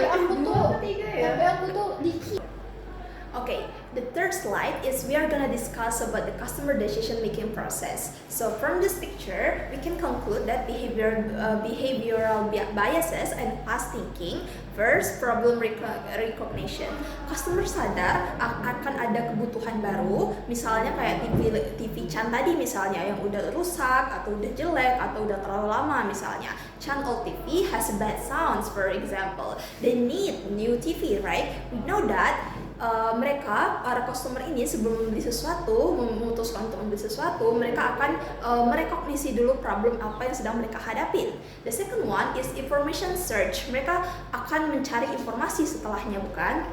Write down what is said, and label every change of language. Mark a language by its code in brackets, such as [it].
[id] Aku tuh ketiga ya. Tapi aku tuh dikit. [en] Okay, the third slide is we are gonna discuss about the customer decision making process. So from this picture, we can conclude that behavioral biases and fast thinking. First, problem recognition. [id] Customer sadar akan ada kebutuhan baru, misalnya kayak TV Chan tadi misalnya yang udah rusak atau udah jelek atau udah terlalu lama misalnya. [en] Chan old TV has bad sounds, for example. They need new TV, right? We know that. [id] Para customer ini sebelum membeli sesuatu, memutuskan untuk membeli sesuatu, mereka akan merekognisi dulu problem apa yang sedang mereka hadapin. [en] The second one is information search. [id] Mereka akan mencari informasi setelahnya, bukan?